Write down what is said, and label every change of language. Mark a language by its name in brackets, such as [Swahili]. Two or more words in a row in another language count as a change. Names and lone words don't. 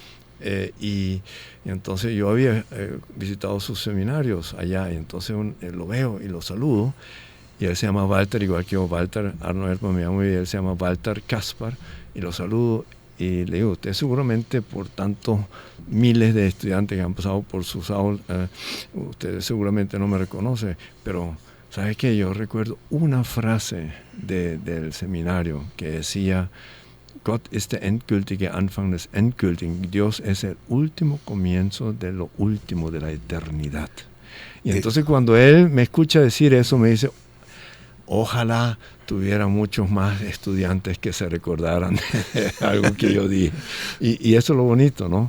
[Spanish] y entonces yo había visitado sus seminarios allá, y entonces lo veo y lo saludo, y él se llama Walter, igual que yo, Walter Arno Erdmann, me llamo, y él se llama Walter Kaspar, y lo saludo, y le digo, usted seguramente por tantos miles de estudiantes que han pasado por sus aulas, usted seguramente no me reconoce, pero ¿sabe qué? Yo recuerdo una frase del seminario que decía, [German] Gott ist der endgültige Anfang des Endgültigen. [Spanish] Dios es el último comienzo de lo último, de la eternidad. Y entonces cuando él me escucha decir eso, me dice, ojalá tuviera muchos más estudiantes que se recordaran de algo que yo dije. Y eso es lo bonito, ¿no?